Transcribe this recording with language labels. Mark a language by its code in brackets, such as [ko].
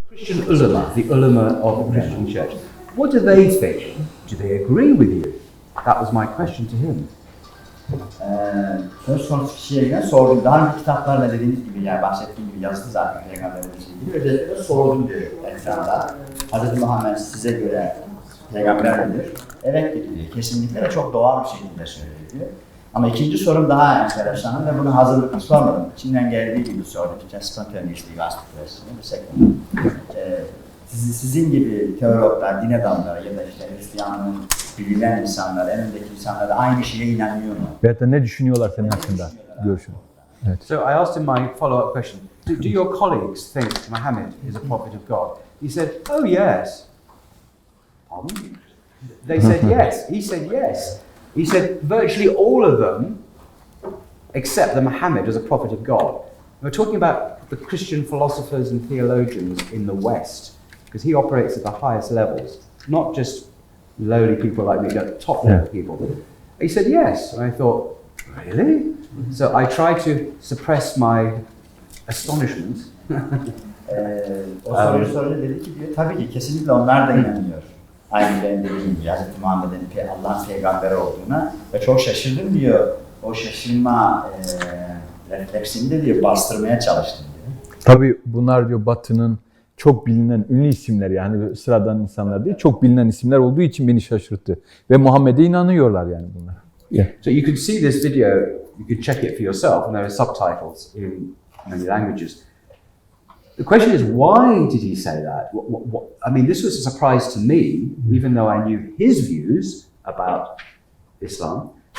[en] Christian ulama, the ulama of the Christian church, what do they think? Do they agree with you? That was my question to him. [tr] Söz konusu kişiye yine sordum. Daha önce kitaplarla dediğiniz gibi, yani bahsettiğim gibi yazdı zaten Peygamberimiz ilgili. Özellikle de sordum diyor ekranda. Hz. Muhammed size göre Peygamber midir? Evet dedi diyor. Kesinlikle ve çok doğal bir şekilde söyledi diyor. Ama ikinci sorum daha enteresan ve bunu hazırlıklı sormadım. İçinden geldiği gibi sordum. [en] Spontaneously asked the question. [tr] Sizin gibi teologlar, din adamları ya da işte Hristiyanlığın bilinen insanlar, en öndeki insanlar da aynı şeye inanıyor mu? Veyahut da ne düşünüyorlar senin hakkında? Görüşün. Evet. [en] So I asked him my follow-up question. Do your colleagues think Muhammad is a prophet of God? He said, oh yes. Pardon? They said yes. He said yes. He said virtually all of them accept that Muhammad is a prophet of God. We're talking about the Christian philosophers and theologians in the West, because he operates at the highest levels, not just lowly people like me, but top level people. He said yes, and I thought, really? So I tried to suppress my astonishment. [tr] O soruyu sorunca dedi ki diyor, tabii ki kesinlikle onlar da inanıyor. Aynı benim dediğim gibi Hz. Muhammed'in Allah'ın peygamberi olduğuna ve çok şaşırdım diyor. O şaşırma refleksini de diyor bastırmaya çalıştım diyor. Tabii bunlar diyor Batı'nın çok bilinen ünlü isimler, yani sıradan insanlar değil, çok bilinen isimler olduğu için beni şaşırttı. Ve Muhammed'e inanıyorlar yani bunlar. [en] Yeah. So you could see this video, you could check it for yourself, and there are subtitles in many languages. The question is, why did he say that? I mean, this was a surprise to me, even though I knew his views about Islam.